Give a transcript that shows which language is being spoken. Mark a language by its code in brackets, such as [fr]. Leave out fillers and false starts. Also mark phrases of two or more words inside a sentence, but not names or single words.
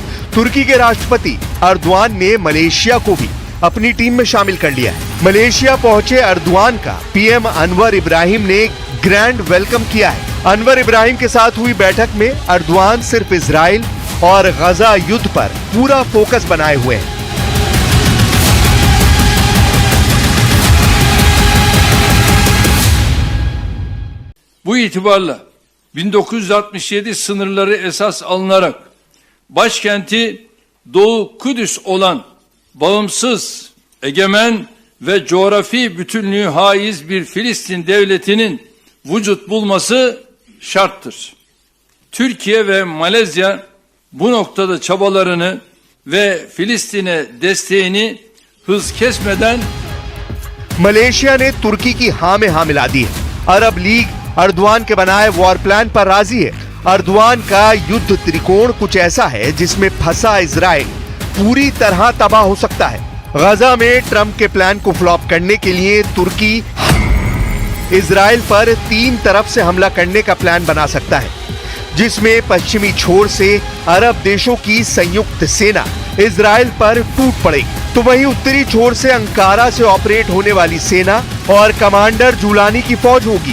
[hi] तुर्की के राष्ट्रपति अर्दवान ने मलेशिया को भी अपनी टीम में शामिल कर लिया है। मलेशिया पहुंचे अर्दवान का पीएम अनवर इब्राहिम ने [en] grand welcome [hi] किया है। अनवर इब्राहिम के साथ हुई बैठक में अर्दवान सिर्फ इजराइल और गजा युद्ध पर पूरा फोकस बनाए हुए हैं। [tr] Bu itibarla 1967 sınırları esas alınarak başkenti Doğu Kudüs olan bağımsız, egemen ve coğrafi bütünlüğü haiz bir Filistin devletinin vücut bulması şarttır. Türkiye ve Malezya bu noktada çabalarını ve Filistin'e desteğini hız kesmeden [hi] मलेशिया ने तुर्की की हाँ में हाँ मिला दी है। अरब लीग अर्दवान के बनाए [en] war plan [hi] पर राजी है। अर्दवान का युद्ध त्रिकोण कुछ ऐसा है जिसमें फंसा इजराइल पूरी तरह तबाह हो सकता है। गजा में ट्रंप के प्लान को फ्लॉप करने के लिए तुर्की इजराइल पर 3 तरफ से हमला करने का प्लान बना सकता है, जिसमें पश्चिमी छोर से अरब देशों की संयुक्त सेना इजराइल पर टूट पड़ेगी, तो वहीं उत्तरी छोर से अंकारा से ऑपरेट होने वाली सेना और कमांडर जुलानी की फौज होगी।